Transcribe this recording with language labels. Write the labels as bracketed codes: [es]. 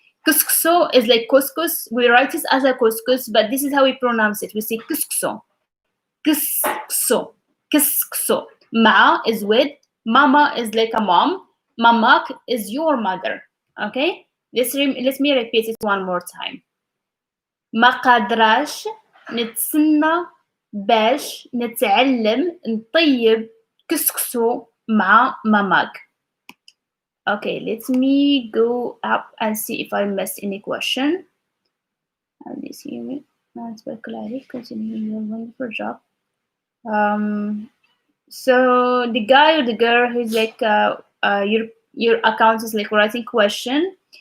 [en] Couscous is like couscous. We write it as a couscous, but this is how we pronounce it. We say couscous. Couscous. Ma is with. Mama is like a mom. Mamak is your mother. Okay? Let me repeat it one more time. [ar] ما قادراش نتسنى باش نتعلم نطيب كسكسو مع ماماك. [en] Okay, let me go up and see if I missed any question. This unit, continuing your wonderful job. So the guy or the girl who's like your account is like writing question.